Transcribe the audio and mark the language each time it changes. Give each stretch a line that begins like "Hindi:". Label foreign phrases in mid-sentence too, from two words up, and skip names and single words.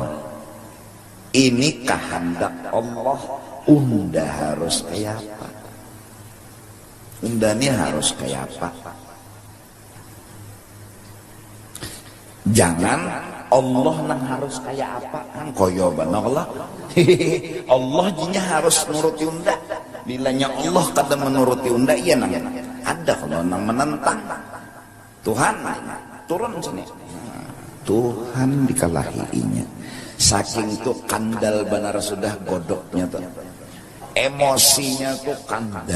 Banjar: Ini kehendak Allah. Unda harus kayak apa? Unda ini harus kayak apa? Jangan Allah nang harus kayak apa kan koyo bana Allah. Allah jinya harus nuruti unda. Bilanya Allah kada menuruti unda iya nang ada kalau nang menentang Tuhan turun sini. Tuhan dikalahinya. Saking itu kandal benar sudah godoknya tuh. Emosinya tuh kandal.